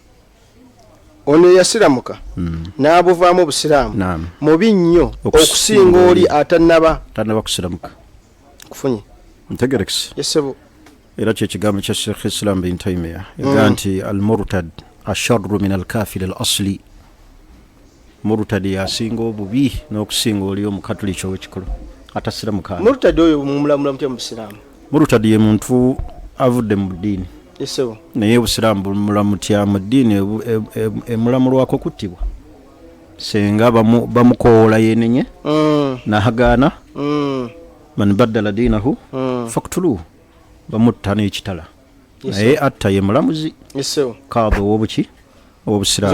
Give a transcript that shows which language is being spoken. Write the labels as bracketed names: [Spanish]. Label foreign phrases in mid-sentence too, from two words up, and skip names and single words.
[Ganda] Ono yasiramuka n'abuvaamu obusiraamu mubi nnyo okusinga oli atannaba kusiramuka. Kufunye ntegerekisi yesebo era kyekigambo kya Sheikh Islam bin Taymiyyah yagaa nti [Arabic] المرتد أشر من الكافر الأصلي. [Ganda] Murtadi yasinga obubi n'okusinga oli omukatuliki ow'ekikolo atasiramuka. Murtadi oyo mumulamula mutya mu busiraamu? Murtadi ye muntu avudde mu ddiini yesebo naye obusiraamu bumulamutya mu ddiini emulamulwako kuttibwa senga bamukoola yenenye n'ahagaana [Arabic] من بدل دينه فاقتلوه [Ganda] bamutta n'ekitala naye atta ye mulamuzi kaaba ow'obuki obusiraamu